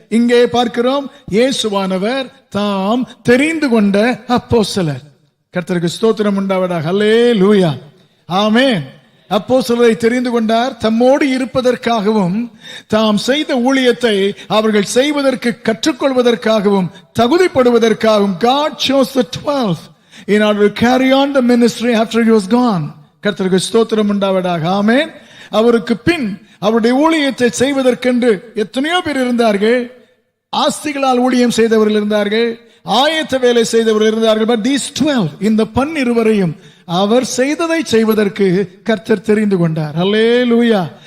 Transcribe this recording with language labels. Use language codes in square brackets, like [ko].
[ta] இங்கே பார்க்கிறோம், இயேசுவானவர் தாம் தெரிந்து கொண்ட அப்போஸ்தலர். கர்த்தருக்கு ஸ்தோத்திரம் உண்டாவதாக. அல்லேலூயா, ஆமென். அப்போஸ்தலரை தெரிந்து கொண்டார், தம்மோடு இருப்பதற்காகவும் தாம் செய்த ஊழியத்தை அவர்கள் செய்வதற்கு கற்றுக்கொள்வதற்காகவும் தகுதிப்படுவதற்காகவும். [en] God chose the 12 in order to carry on the ministry after he was gone. [ta] கர்த்தருக்கு ஸ்தோத்திரம் உண்டாவதாக. ஆமென். அவருக்கு பின் அவருடைய ஊழியத்தை செய்வதற்கென்று எத்தனையோ பேர் இருந்தார்கள். ஆஸ்திகளால் ஊழியம் செய்தவர்கள் இருந்தார்கள், ஆயத்த வேலை செய்தவர்கள் இருந்தார்கள். [en] but these 12, [ta] இந்த 12 அவர் செய்ததை செய்வதற்கு கர்த்தர் தெரிந்து கொண்டார். அல்லேலூயா.